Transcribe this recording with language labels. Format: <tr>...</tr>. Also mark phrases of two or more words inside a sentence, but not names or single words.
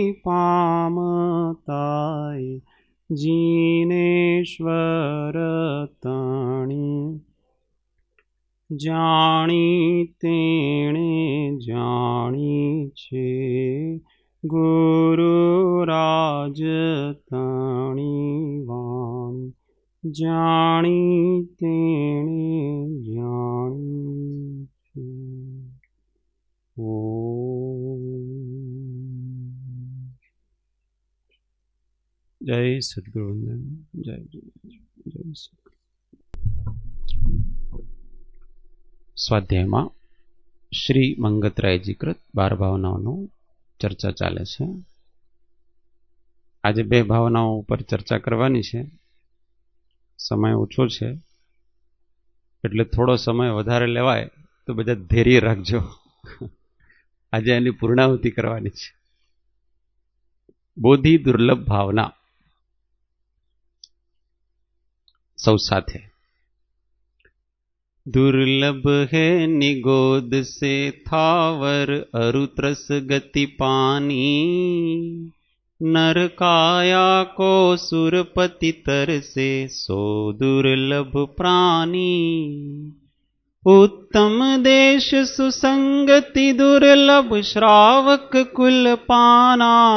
<gu>પામતાય જીનેશ્વર તણી જાણી તેણે જાણી છે ગુરુરાજ તણી વાણી જાણી તેણે જાણી છે।</gu> <sa>जय सद्गुरुवंदन जय जय जय सद्गुरु।</sa> <gu>स्वाध्यायમાં શ્રી મંગતરાયજી કૃત 12 ભાવનાઓનો ચર્ચા ચાલે છે। આજે 2 ભાવનાઓ ઉપર ચર્ચા કરવાની છે। સમય ઓછો છે એટલે થોડો સમય વધારે લેવાય તો બધા ધૈર્ય રાખજો। આજે એની પૂર્ણાહુતિ કરવાની છે। બોધિ દુર્લભ ભાવના સૌ સાથે।</gu> <hi>दुर्लभ है निगोद से थावर अरुत्रस गति पानी नर काया को सुरपति तर से सो दुर्लभ प्राणी उत्तम देश सुसंगति दुर्लभ श्रावक कुल पाना</hi>